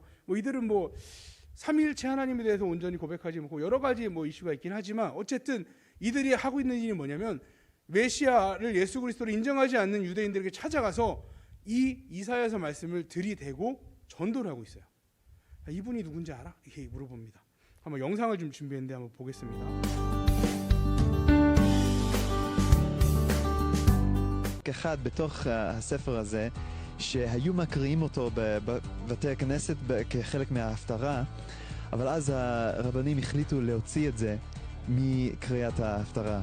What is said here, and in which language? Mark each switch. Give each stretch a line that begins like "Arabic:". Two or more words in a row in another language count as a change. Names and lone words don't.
Korean: 이들은 삼위일체 하나님에 대해서 온전히 고백하지 못하고 여러 가지 이슈가 있긴 하지만 어쨌든 이들이 하고 있는 일이 뭐냐면 메시아를 예수 그리스도로 인정하지 않는 유대인들에게 찾아가서 이 이사야서 말씀을 들이대고 전도를 하고 있어요. 이분이 누군지 알아? 이렇게 물어봅니다. 한번 영상을 좀 준비했는데 한번 보겠습니다.
Hebrew: אחד בתוך הספר הזה שהיו מקריאים אותו בבתי הכנסת כחלק מההפטרה, אבל אז הרבנים החליטו להוציא את זה מקריאת ההפטרה.